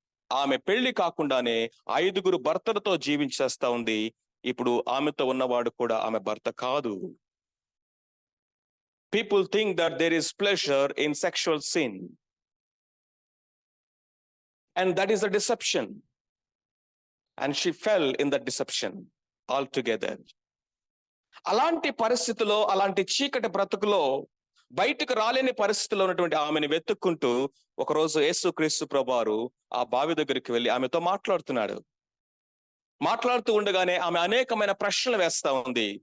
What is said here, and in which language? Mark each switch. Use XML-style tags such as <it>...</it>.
<te>ఆమె పెళ్లి కాకుండానే 5 భర్తలతో జీవించేస్తా ఉంది. ఇప్పుడు ఆమెతో ఉన్నవాడు కూడా ఆమె భర్త కాదు.</te> <en>People think that there is pleasure in sexual sin, and that is a deception. And she fell in that deception altogether.</en> <te>అలాంటి పరిస్థితిలో, అలాంటి చీకటి బ్రతుకులో బయటకు రాలేని పరిస్థితిలో ఉన్నటువంటి ఆమెను వెతుక్కుంటూ ఒకరోజు యేసుక్రీస్తు ప్రభువారు ఆ బావి దగ్గరికి వెళ్ళి ఆమెతో మాట్లాడుతూ ఉండగానే ఆమె అనేకమైన ప్రశ్నలు వేస్తా ఉంది.</te>